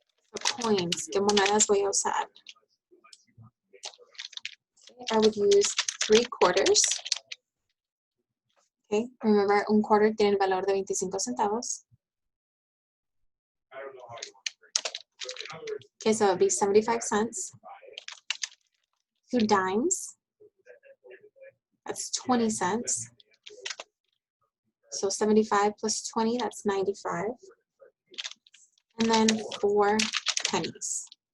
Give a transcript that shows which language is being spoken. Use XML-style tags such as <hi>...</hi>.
<en>For coins,</en> <es>¿qué monedas voy a usar?</es> <en>Okay, I would use 3 quarters. Okay, remember,</en> <es>un quarter tiene el valor de 25 centavos.</es> <en>Okay, so it would be 75 cents. 2 dimes. That's 20 cents. So 75 plus 20, that's 95. And then 4 pennies.</en>